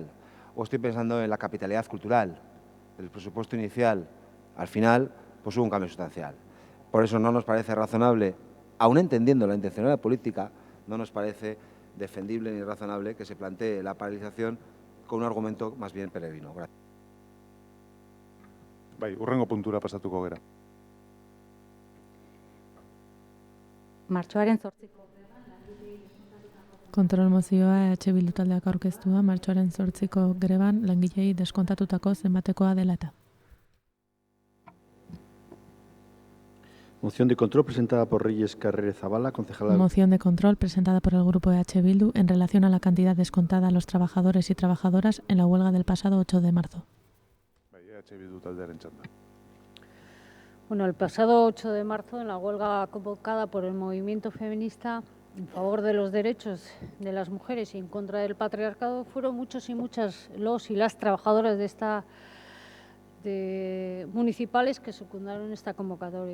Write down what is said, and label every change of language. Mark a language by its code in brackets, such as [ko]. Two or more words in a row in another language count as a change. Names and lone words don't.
[es] O estoy pensando en la capitalidad cultural, del presupuesto inicial al final, pues hubo un cambio sustancial. Por eso no nos parece razonable, aun entendiendo la intencionalidad política, no nos parece defendible ni razonable que se plantee la paralización con un argumento más bien peregrino. Gracias. [eu] Bai, hurrengo puntura pasatuko gera. Martxoaren 8ko Kontrol mozioa EH Bildu taldeak aurkeztua martxoaren 8ko greban langilei deskontatutako zenbatekoa dela eta. [es] Moción de control presentada por Reyes Carrere Zavala, concejala. Moción de control presentada por el grupo EH Bildu en relación a la cantidad descontada a los trabajadores y trabajadoras en la huelga del pasado 8 de marzo. [eu] Bai, EH Bildu taldearen txanda. [es] Bueno, el pasado 8 de marzo, en la huelga convocada por el movimiento feminista en favor de los derechos de las mujeres y en contra del patriarcado, fueron muchos y muchas los y las trabajadoras municipales que secundaron esta convocatoria.